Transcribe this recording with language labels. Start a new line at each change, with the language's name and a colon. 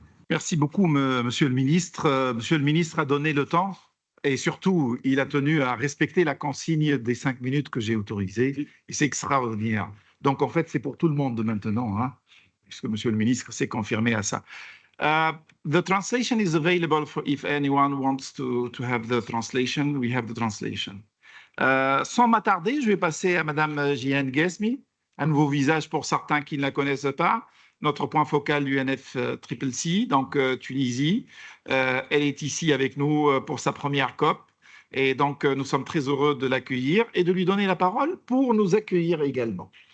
French: Merci beaucoup, Monsieur le Ministre. Monsieur le Ministre a donné le temps et surtout, il a tenu à respecter la consigne des 5 minutes que j'ai autorisées et c'est extraordinaire. Donc, en fait, c'est pour tout le monde maintenant, hein, puisque Monsieur le Ministre s'est confirmé à ça.
English: The translation is available for if anyone wants to have the translation. We have the translation.
French: Sans m'attarder, je vais passer à Madame Jian Gesmi, un nouveau visage pour certains qui ne la connaissent pas. Notre point focal du UNFCCC, donc Tunisie. Elle est ici avec nous pour sa première COP. Et donc, nous sommes très heureux de l'accueillir et de lui donner la parole pour nous accueillir également.